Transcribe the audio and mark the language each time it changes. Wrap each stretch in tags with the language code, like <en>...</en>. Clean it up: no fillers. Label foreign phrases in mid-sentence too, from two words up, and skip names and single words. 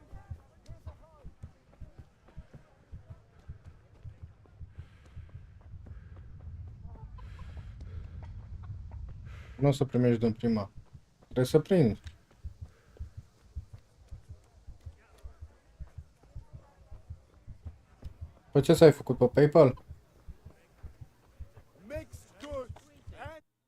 <en>Here's a home.</en> <ro>Nu o să primești din prima. Trebuie să prinzi. Păi ce s-ai făcut pe PayPal?</ro> <en>Mixed goods and...</en>